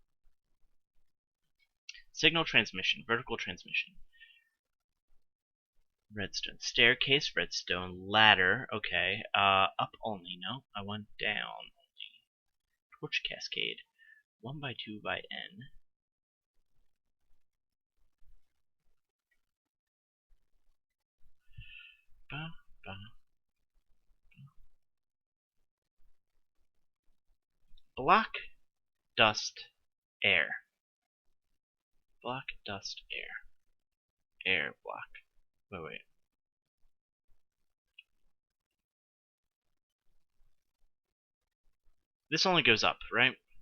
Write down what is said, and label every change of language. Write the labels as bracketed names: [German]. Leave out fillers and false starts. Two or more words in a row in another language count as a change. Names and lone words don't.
[English] Signal transmission, vertical transmission. Redstone staircase, redstone ladder. Okay. Up only. No, I want down only. Torch cascade. 1x2 by n. Ba, ba. Block, dust, air. Block, dust, air. Air, block. Wait. This only goes up, right?